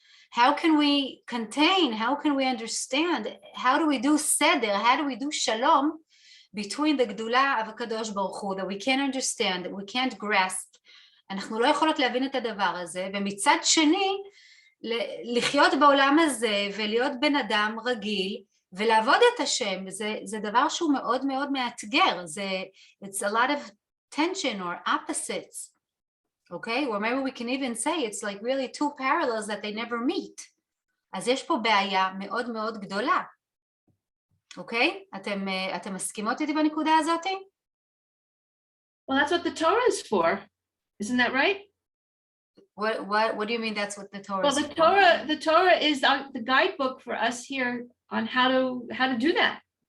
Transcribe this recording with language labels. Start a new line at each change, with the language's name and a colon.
English: How can we contain, how can we understand, how do we do seder, how do we do shalom between the גדולה of הקדוש ברוך הוא, that we can't understand, that we can't grasp,
Hebrew: אנחנו לא יכולות להבין את הדבר הזה, ומצד שני, לחיות בעולם הזה ולהיות בן אדם רגיל, ולעבוד את השם, זה דבר שהוא מאוד מאוד מאתגר,
English: it's a lot of tension or opposites, okay? Or maybe we can even say it's like really two parallels that they never meet.
Hebrew: אז יש פה בעיה מאוד מאוד גדולה, אוקיי? אתם מסכימות איתי בנקודה הזאת?
English: Well, that's what the Torah is for. Isn't that right? What do you mean that's what the Torah Well, is the Torah is the guidebook for us here on how to do that.